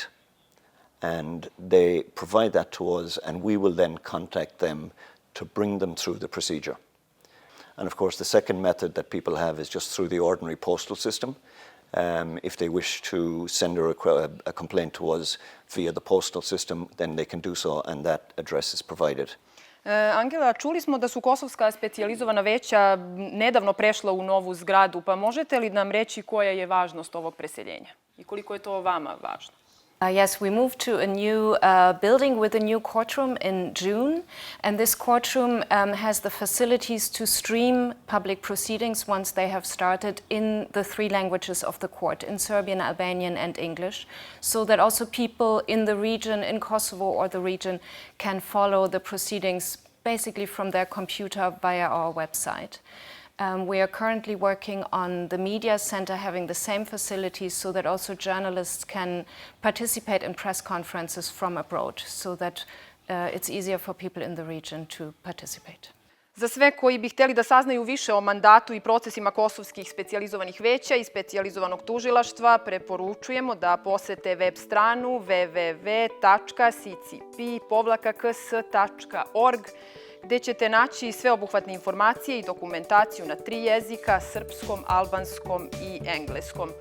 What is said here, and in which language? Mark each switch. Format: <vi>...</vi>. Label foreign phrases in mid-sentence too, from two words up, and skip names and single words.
<en>And they provide that to us, and we will then contact them to bring them through the procedure. And of course the second method that people have is just through the ordinary postal system. If they wish to send a complaint to us via the postal system, then they can do so, and that address is provided.</en> <sr>Angela, čuli smo da su kosovska specijalizovana veća nedavno prešla u novu zgradu, pa možete li nam reći koja je važnost ovog preseljenja i koliko je to vama važno?</sr> <en>Yes, we moved to a new building with a new courtroom in June, and this courtroom has the facilities to stream public proceedings once they have started in the three languages of the court, in Serbian, Albanian, and English, so that also people in the region, in Kosovo or the region, can follow the proceedings basically from their computer via our website. We are currently working on the media center having the same facilities so that also journalists can participate in press conferences from abroad, so that it's easier for people in the region to participate.</en> <sr>Za sve koji bi hteli da saznaju više o mandatu i procesima kosovskih specijalizovanih veća i specijalizovanog tužilaštva, preporučujemo da posete web stranu www.ccp-ks.org, gde ćete naći sveobuhvatne informacije i dokumentaciju na 3 jezika, srpskom, albanskom i engleskom.</sr>